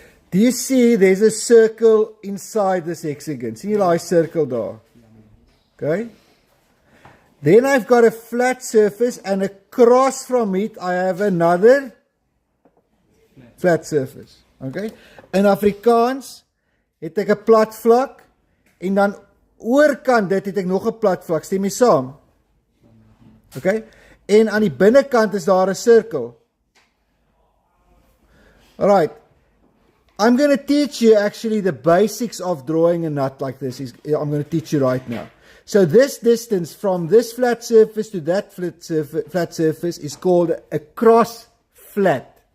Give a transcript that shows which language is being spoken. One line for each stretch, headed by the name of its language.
English: Do you see there's a circle inside this hexagon? See the circle there? Okay. Then I've got a flat surface, and across from it I have another flat surface. Okay.
Afrikaans: In Afrikaans het ek 'n plat vlak, en dan oorkant dit het ek nog 'n plat vlak. Stem jy saam? Okay. En aan die binnekant is daar 'n sirkel.
English: Alright, I'm going to teach you actually the basics of drawing a nut like this. I'm going to teach you right now. So this distance from this flat surface to that flat surface is called a cross flat.